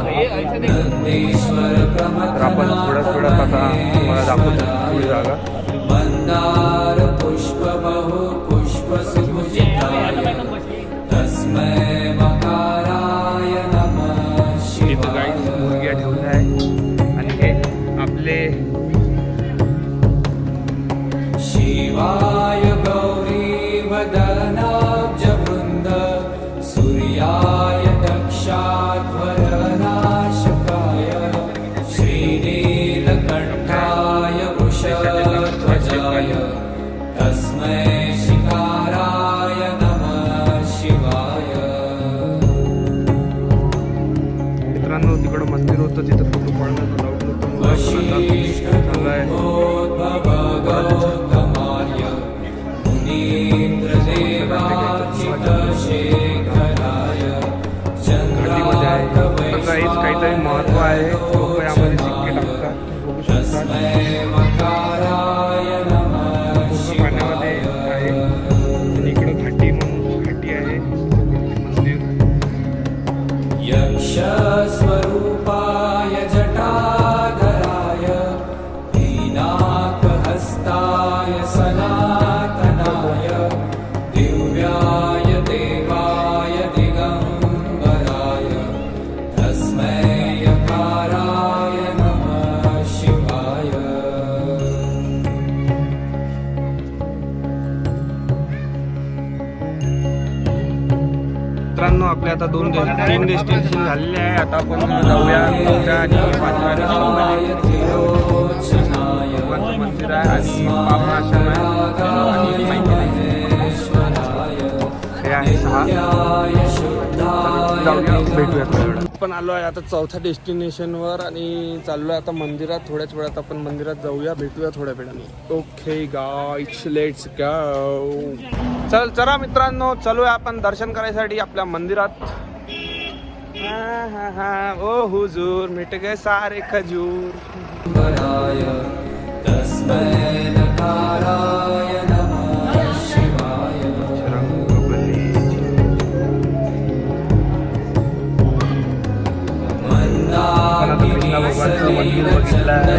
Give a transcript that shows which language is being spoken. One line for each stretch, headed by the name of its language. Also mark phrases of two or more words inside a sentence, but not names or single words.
Marathi: तर आपण थोड्याच वेळात आता मला दाखवतो थोडी जागा. इथं काही मुर्ग्या ठेवल्या आहे आणि हे आपले
Sanskrit: शिवाय गौरी वदनाब्ज वृंद, सूर्याय दक्षाध्वर नाशकाय, श्रीनीलकंठाय वृषध्वजाय, तस्मै शिकाराय नमः शिवाय.
Marathi: मित्रांनो, तिकडं मंदिर होतं, तिथं फोटो काढण्याचं लावून होतं. काहीतरी महत्व आहे. लोक यामध्ये सिक्के टाकतात, बघू शकतात. पाण्यामध्ये आहे आणि इकडं घाटी म्हणून घाटी आहे मंदिर.
Sanskrit: यक्ष स्वरूपाय जटाधराय, पिनाक हस्ताय सनातनाय, दिव्याय देवाय दिगंबराय, तस्मै यकाराय नमः शिवाय.
Marathi: मित्रांनो, आपले आता 3 डेस्टिनेशन झालेले आहे. आता आपण जाऊया 9व्या आणि 5व्या डेस्टिनेशनमध्ये. भगवानचं मंदिर आहे आणि बाबा आश्रम आहे आणि जाऊया, भेटूया थोड्या वेळात. आपण आलो आहे आता चौथ्या डेस्टिनेशनवर आणि चाललो आहे आता मंदिरात. थोड्याच वेळात आपण मंदिरात जाऊया, भेटूया थोड्या वेळाने.
English: okay guys, let's go.
Marathi: चला मित्रांनो, चलूया आपण दर्शन करायसाठी आपल्या मंदिरात.
Hindi: ओ हुजूर, मिट गए सारे खजूर.
Marathi: कृष्णा भगवानचं मंदिर बघितलं आहे.